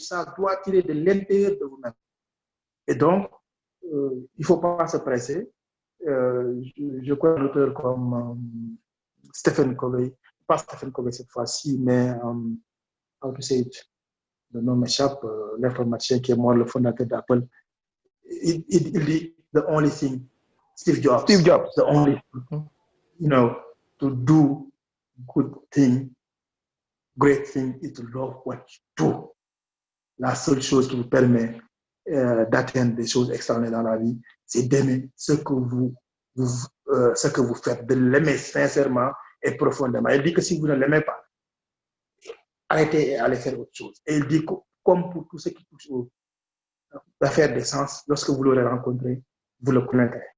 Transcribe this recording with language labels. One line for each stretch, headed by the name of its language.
French: Ça doit tirer de l'intérieur de vous-même. Et donc, il ne faut pas se presser. Je crois un auteur comme Stephen Covey, pas Stephen Covey cette fois-ci, mais
English: how to say it,
French: le nom m'échappe, l'informaticien qui est mort, le fondateur d'Apple. Il dit
English: the only thing, Steve Jobs, the only thing, to do good thing, great thing is to love what you do.
French: La seule chose qui vous permet d'atteindre des choses extraordinaires dans la vie, c'est d'aimer ce que vous faites, de l'aimer sincèrement et profondément. Il dit que si vous ne l'aimez pas, arrêtez et allez faire autre chose. Et il dit que, comme pour tout ce qui touche aux affaires d'essence, lorsque vous l'aurez rencontré, vous le connaîtrez.